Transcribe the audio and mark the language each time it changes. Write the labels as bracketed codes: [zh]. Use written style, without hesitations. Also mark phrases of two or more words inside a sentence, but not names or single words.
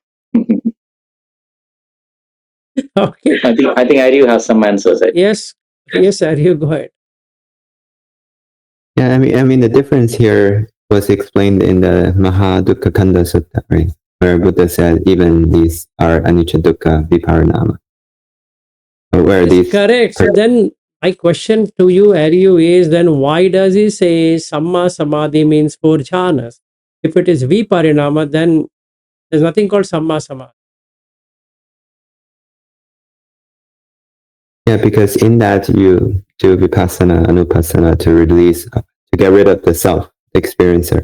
[en] Okay. I think Aryu has some answers. Yes, Aryu, go ahead. Yeah, I mean, the difference here was explained in the Maha Dukkha Kanda Sutta, right? Where Buddha said even these are [pi] anicca dukkha viparinama. [en] Or where Yes, these correct. So then my question to you, Aryu, is then why does he say [pi] Samma Samadhi [en] means four jhanas? If it is Viparinama, then there's nothing called [pi] Samma Samadhi. [en] Yeah, because in that you do [pi] vipassana, anupassana [en] to release, to get rid of the self, the experiencer.